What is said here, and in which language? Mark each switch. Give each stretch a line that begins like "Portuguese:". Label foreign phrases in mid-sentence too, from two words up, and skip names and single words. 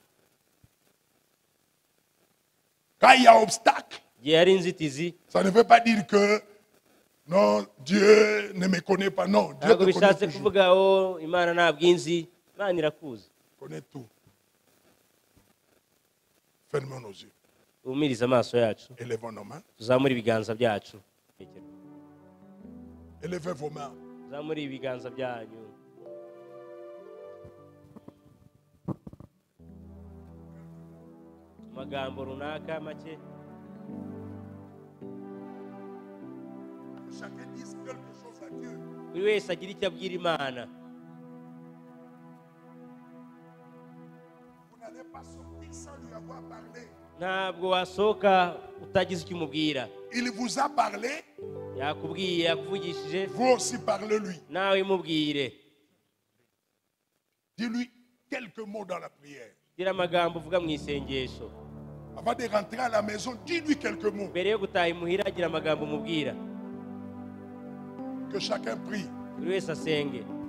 French: Quand il y a obstacle, ça ne veut pas dire que non, Dieu ne me connaît pas. Non, Dieu te connaît toujours. Connaît tout. Fermons nos yeux. Élevons nos mains. Élevez vos mains.
Kinyarwanda: Magambo runaka make.
French: Chacun dise quelque chose à Dieu.
Kinyarwanda: Buri wese agira icyo abwira Imana.
French: Vous n'allez pas sortir sans lui avoir parlé.
Kinyarwanda: Ntabwo wasohoka utagize icyo umubwira.
French: Il vous a parlé.
Kinyarwanda: Yakubwiye, yakuvugishije.
French: Vous aussi parlez-lui.
Kinyarwanda: Nawe mubwire.
French: Dis-lui quelques mots dans la prière.
Kinyarwanda: Gira amagambo uvuga mu isengesho.
French: Avant de rentrer à la maison, dis-lui quelques mots.
Kinyarwanda: Mbere yo gutaha imuhira gira amagambo mubwira.
French: Que chacun prie.
Kinyarwanda: Buri wese asenge.